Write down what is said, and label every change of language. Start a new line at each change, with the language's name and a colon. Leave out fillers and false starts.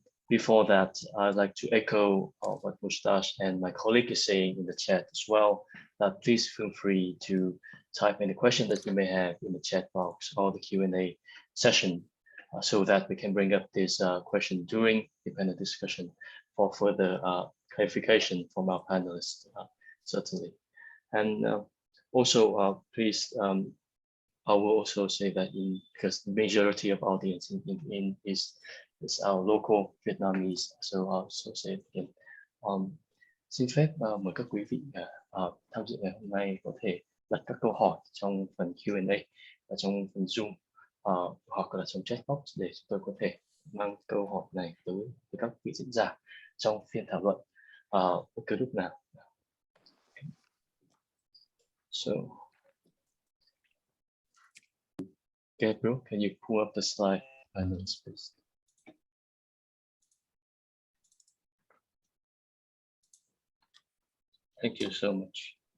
English: Before that, I'd like to echo what Mustache and my colleague is saying in the chat as well, that please feel free to type any question that you may have in the chat box or the Q&A session, so that we can bring up this question during the panel discussion for further clarification from our panelists, certainly. And also, please, I will also say that because the majority of audience is our local Vietnamese, so I'll also say it again.
Vietnamese: Xin phép mời các quý vị tham dự ngày hôm nay có thể đặt các câu hỏi trong phần Q&A và trong phần Zoom, hoặc là trong chat box để chúng tôi có thể mang câu hỏi này tới với các vị diễn giả trong phiên thảo luận bất cứ lúc nào.
English: So, Gabriel, can you pull up the slide, please? Thank you so much.